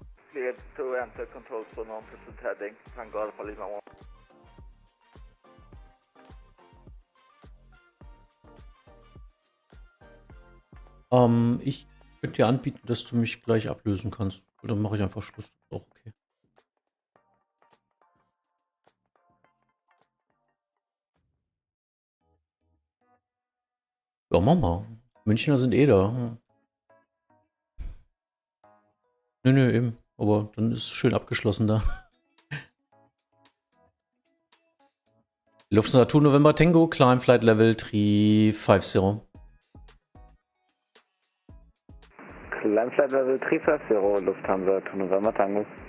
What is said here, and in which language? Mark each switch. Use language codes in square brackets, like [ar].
[en] Cleared to enter control zone on present heading, Tango Alpha Lima 1. [de] Ich könnte dir anbieten, dass du mich gleich ablösen kannst. Oder mache ich einfach Schluss. Ist auch okay. Ja, Mama. Münchner sind eh da. Nö, eben. Aber dann ist es schön abgeschlossen da. [en] Lufthansa 2 November Tango, climb flight level 350. Climb flight level 350, Lufthansa 2 November Tango.